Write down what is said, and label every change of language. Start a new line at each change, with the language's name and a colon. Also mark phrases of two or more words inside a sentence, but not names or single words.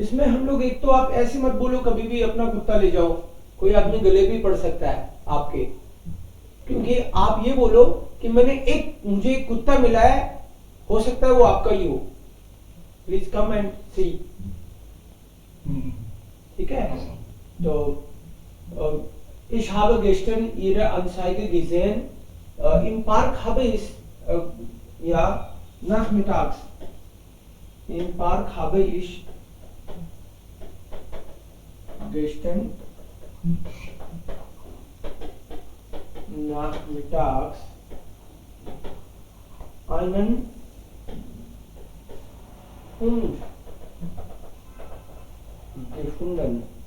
Hindi: इसमें हम लोग एक तो आप ऐसे मत बोलो कभी भी अपना कुत्ता ले जाओ, कोई आदमी गले भी पड़ सकता है आपके, क्योंकि आप ये बोलो कि मुझे एक कुत्ता मिला है, हो सकता है वो आपका ही हो,
English: please come and see.
Hindi: ठीक है, तो
German: ich habe gestern Ihre Anzeige gesehen, im Park habe ich ja nachmittags im Park habe ich gestern nachmittags einen Hund gefunden.